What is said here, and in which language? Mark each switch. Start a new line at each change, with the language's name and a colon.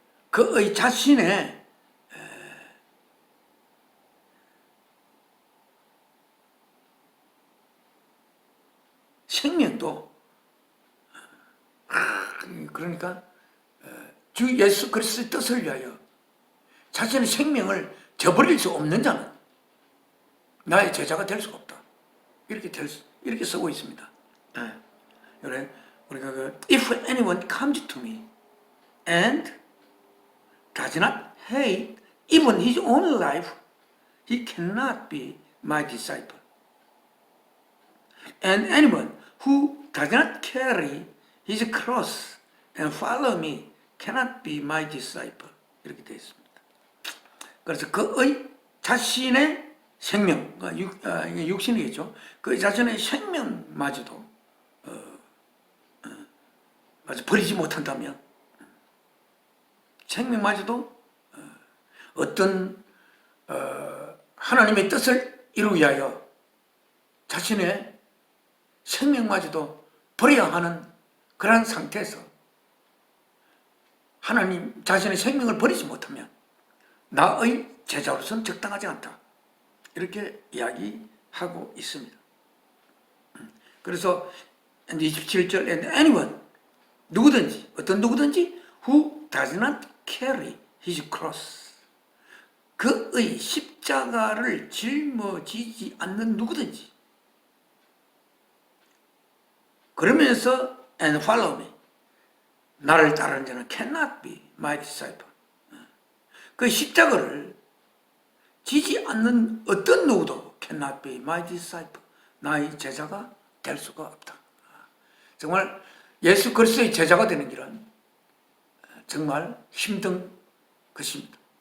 Korean: 그의 자신의 생명도, 그러니까 주 예수 그리스도의 뜻을 위하여 자신의 생명을 저버릴 수 없는 자는 나의 제자가 될 수가 없다. 이렇게 쓰고 있습니다. 그래, 우리가
English: if anyone comes to me and does not hate even his own life, he cannot be my disciple. And anyone who does not carry his cross and follow me cannot be my disciple.
Korean: 이렇게 되어 있습니다. 그래서 그의 자신의 생명, 육신이겠죠. 그 자신의 생명마저도 버리지 못한다면, 생명마저도 어떤 하나님의 뜻을 이루기 위하여 자신의 생명마저도 버려야 하는 그런 상태에서 하나님 자신의 생명을 버리지 못하면 나의 제자로서는 적당하지 않다, 이렇게 이야기하고 있습니다. 그래서 27절
English: and anyone,
Korean: 누구든지, 어떤 누구든지
English: who does not carry his cross,
Korean: 그의 십자가를 짊어지지 않는 누구든지, 그러면서
English: and follow me,
Korean: 나를 따르는 자는
English: cannot be my disciple.
Korean: 그 십자가를 지지 않는 어떤 누구도
English: cannot be my disciple,
Korean: 나의 제자가 될 수가 없다. 정말 예수 그리스도의 제자가 되는 길은 정말 힘든 것입니다.